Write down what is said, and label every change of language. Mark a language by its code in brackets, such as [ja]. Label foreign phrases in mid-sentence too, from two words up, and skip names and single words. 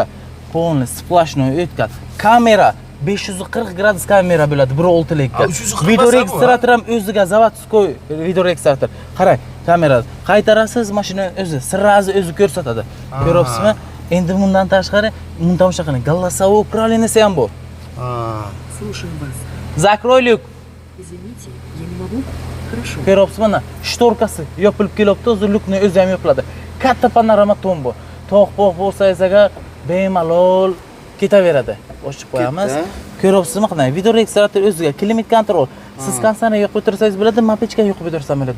[uz] Polni splashnoy o'tgan. Kamera 540 gradus kamera bo'ladi 1.6likka. Video registrator ham o'ziga zavodskoy video registrator. Qarang, kamera qaytarasiz, mashina o'zi sirrazi o'zi ko'rsatadi. Ko'ryapsizmi? Endi bundan tashqari, bundan tomosha qiling. [ru] Голосовое управление [uz] ham bor. [ru] Слушаем вас. Закрой люк. Извините, я не могу. Хорошо. [uz] Ko'ryapsizmi? Mana shtorkasi yopilib kelyapti, o'zi lukni o'zi ham yopiladi. Katta panorama tom bu. Tog'-pog' bo'lsangiz agar bemalol ketaveradi. Ochib qo'yamiz. Ko'ryapsizmi? Qanday video registrator o'ziga, klimat kontrol. Siz kansani yoqib o'tirsangiz bo'ladi, mapechka yoqib o'tirsam bo'ladi.